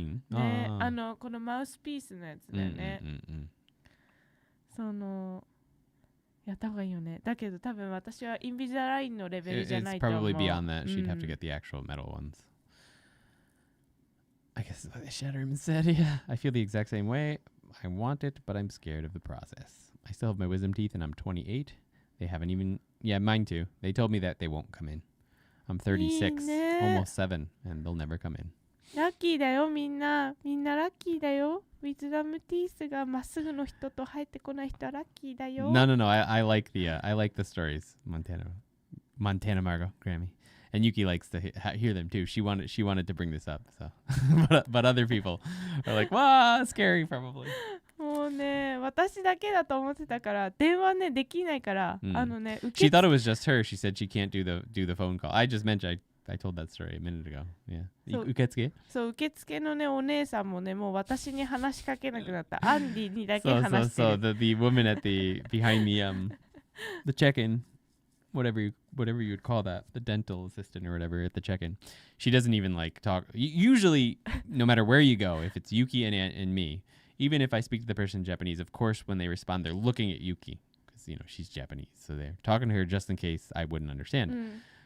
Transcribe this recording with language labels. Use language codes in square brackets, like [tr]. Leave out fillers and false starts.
[ja] ね、このマウスピースのやつだよね。そのやった方がいいよね。だけど多分私はインビザラインのレベルじゃないと思う。 [en] It's probably beyond that. She'd have to get the actual metal ones. I guess that's why they shatter him instead. Yeah, I feel the exact same way. I want it, but I'm scared of the process. I still have my wisdom teeth and I'm 28. They haven't even... Yeah, mine too. They told me that they won't come in. I'm 36, almost 7, and they'll never come in. [ja] ラッキーだよ、みんな。みんなラッキーだよ。ウィズダムティースがまっすぐの人と生えてこない人はラッキーだよ。 [en] No. I like the stories. Montana Margot, Grammy. And Yuki likes to hear them too. She wanted to bring this up. So, but other people are like, wow, scary probably. [ja] もうね、私だけだと思ってたから電話ねできないから、 Mm. ね。 [en] She thought it was just her. She said she can't do the phone call. I just mentioned I told that story a minute ago. [ja] Yeah. 受付？そう、受付のねお姉さんもねもう私に話しかけなくなった。アンディにだけ話してる。 [en] So the woman at behind the check-in, whatever you would call that, the dental assistant or whatever at the check-in, she doesn't even like talk. Usually, no matter where you go, if it's Yuki and me, even if I speak to the person in Japanese, of course, when they respond, they're looking at Yuki because she's Japanese, so they're talking to her just in case I wouldn't understand.